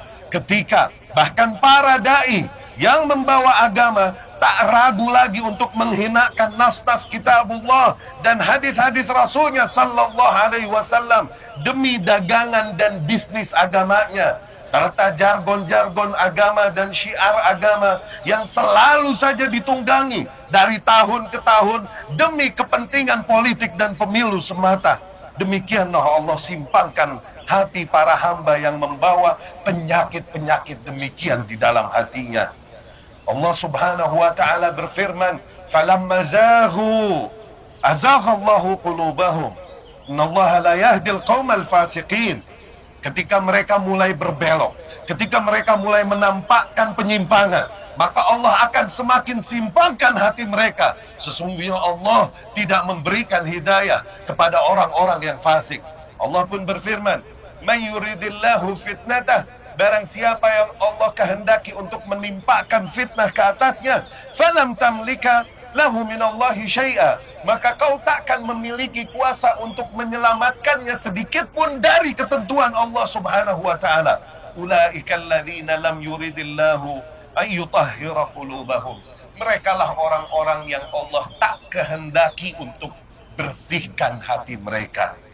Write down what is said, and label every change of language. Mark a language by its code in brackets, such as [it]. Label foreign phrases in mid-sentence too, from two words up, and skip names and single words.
[id] Ketika bahkan para dai yang membawa agama tak ragu lagi untuk menghinakan nas-nas kitabullah dan hadis-hadis Rasulnya [ar] صلى الله عليه وسلم [id] demi dagangan dan bisnis agamanya, serta jargon-jargon agama dan syiar agama yang selalu saja ditunggangi dari tahun ke tahun demi kepentingan politik dan pemilu semata. Demikianlah Allah simpangkan hati para hamba yang membawa penyakit-penyakit demikian di dalam hatinya. [ar] الله سبحانه وتعالى berfirman، "فلما زاغوا أزاغ الله قلوبهم. إن الله لا يهدي القوم الفاسقين." [id] Ketika mereka mulai berbelok, ketika mereka mulai menampakkan penyimpangan, maka Allah akan semakin simpangkan hati mereka. Sesungguhnya Allah tidak memberikan hidayah kepada orang-orang yang fasik. Allah pun berfirman, [ar] "من يرد الله فتنته," [id] barang siapa yang Allah kehendaki untuk menimpakan fitnah ke atasnya, [ar] فلن تملك له من الله شيئا, [id] maka kau takkan memiliki kuasa untuk menyelamatkannya sedikit pun dari ketentuan Allah [ar] سبحانه وتعالى. أولئك الذين لم يرد الله أن يطهر قلوبهم. [id] Merekalah orang-orang yang Allah tak kehendaki untuk bersihkan hati mereka.